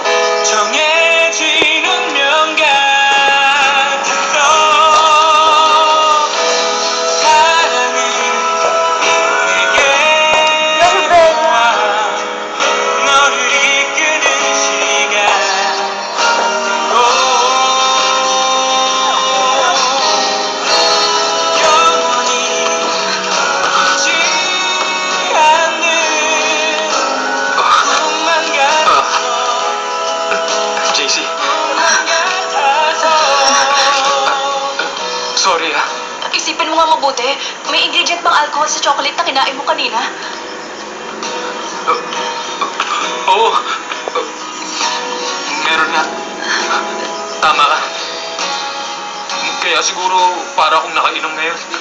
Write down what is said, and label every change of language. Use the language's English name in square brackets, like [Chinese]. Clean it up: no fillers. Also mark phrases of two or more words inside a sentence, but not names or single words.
[Korean] 정해진 운명 같았어 사랑은 내게 와 너를 이끄는 시간 영원히 잊지 않는 꿈만 같았어 JC, 꿈만 같아서 [English] sorry, ah. [Filipino] Isipin mo nga mabuti, may ingredient bang alcohol sa chocolate na kinain mo kanina? Oo. Meron nga. Tama ka. Kaya siguro para akong nakainom ngayon.